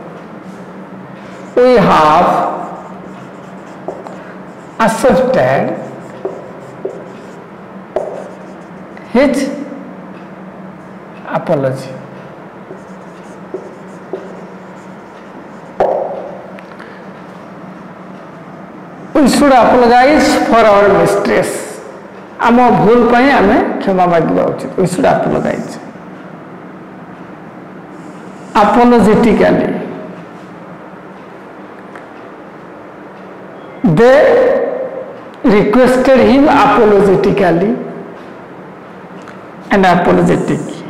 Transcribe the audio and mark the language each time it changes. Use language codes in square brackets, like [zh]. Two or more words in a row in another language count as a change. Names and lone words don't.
[en] We have accepted his apology. We should apologize for our mistakes. [or] ଆମ ଭୁଲ ପାଇଁ ଆମେ କ୍ଷମା ମାଗିବା ଉଚିତ. [en] We should apologize. Apologetically. They requested him apologetically and apologetic.